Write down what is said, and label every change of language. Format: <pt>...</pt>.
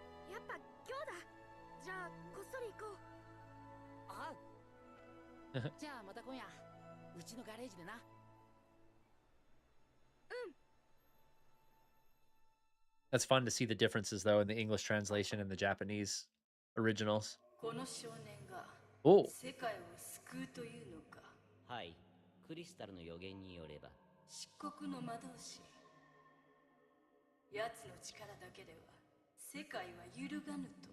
<ja>やっぱ今日だじゃあこっそり行こうあじゃあまた今夜うちのガレージでな</ja> <en>That's fun to see the differences, though, in the English translation and the Japanese originals.</en> <ja>この少年が Oh, 世界を救うというのか。はい、クリスタルの予言によれば漆黒の魔導士。奴の力だけでは世界は揺るがぬと。</ja>